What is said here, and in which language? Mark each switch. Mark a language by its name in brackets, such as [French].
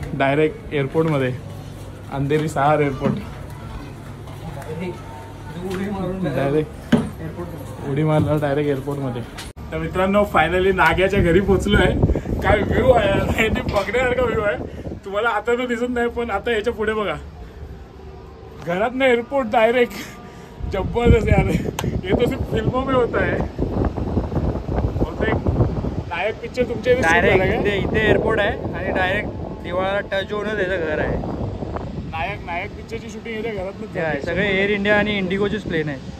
[Marathi] Direct एअरपोर्टमध्ये, Andheri 6 airport. Direct उडी मारला direct एअरपोर्टमध्ये. तर मित्रांनो, फायनली नाग्याच्या घरी पोचलो आहे. काय व्ह्यू आहे, यांनी बघण्यासारखा व्ह्यू आहे. तुम्हाला आता तर दिसत नाही, पण आता याच्या पुढे बघा. घरात ना एअरपोर्ट डायरेक्ट. [Hindi] जबरदस्त यार, हे तो सिर्फ फिल्मों में होता है. [Marathi] नायक पिक्चर तुमच्या डायरेक्ट इथे एअरपोर्ट आहे आणि डायरेक्ट दिवाळाला टच होऊनच त्याचं घर आहे. नायक पिक्चरची शूटिंग इथे घरात सगळे एअर इंडिया आणि इंडिगोचेच प्लेन आहेत.